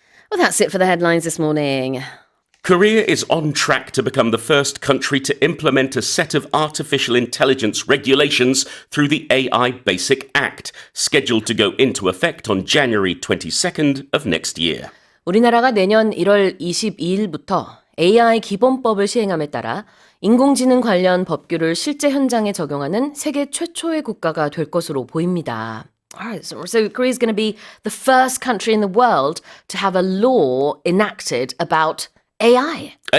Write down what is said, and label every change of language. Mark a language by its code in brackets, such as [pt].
[en] Well, that's it for the headlines this morning. Korea is on track to become the first country to implement a set of artificial intelligence regulations through the AI Basic Act, scheduled to go into effect on January 22nd of next year. [ko] 우리나라가 내년 1월 22일부터 AI 기본법을 시행함에 따라 인공지능 관련 법규를 실제 현장에 적용하는 세계 최초의 국가가 될 것으로 보입니다. [en] Alright, so Korea is going to be the first country in the world to have a law enacted about AI.